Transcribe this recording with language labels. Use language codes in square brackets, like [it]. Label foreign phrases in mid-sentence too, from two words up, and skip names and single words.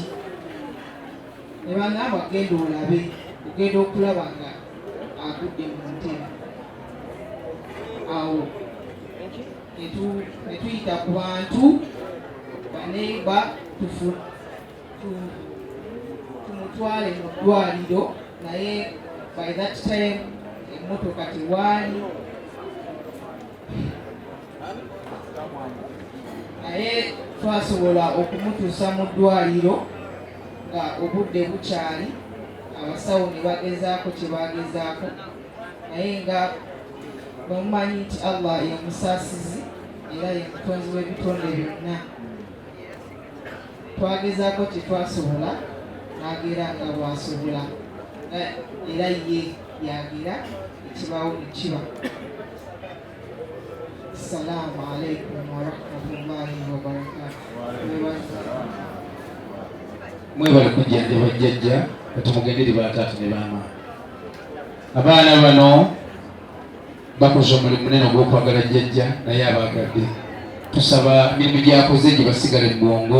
[lg] Ne bangamba genda olabe, ogenda okulaba nga agudde mu ntebe. Awo ne tuyita ku bantu baneeba tumutwale mu ddwaliro, naye [en] by that time [lg] emmotoka tewaali. Naye twasobola okumutuusa mu ddwaliro nga obudde bukyali, abasawo ne bagezaako kye bagezaako, naye nga bamumanyi nti Allah ye musaasizi era ye mutonzi w'ebitonde byonna. Twagezaako kye twasobola, n'agera nga bwasobola, era ye yagera ekibaawo ne kiba. [ar] السلام عليكم ورحمة الله وبركاته. [lg] Mwebale kujjanjaba jjajja batumugenderi bataatu ne baama. Abaana bano bakoze omulimu munene ogw'okwagala jjajja naye abaagadde. Tusaba emirimu gyakoze gye basigale mu bwongo.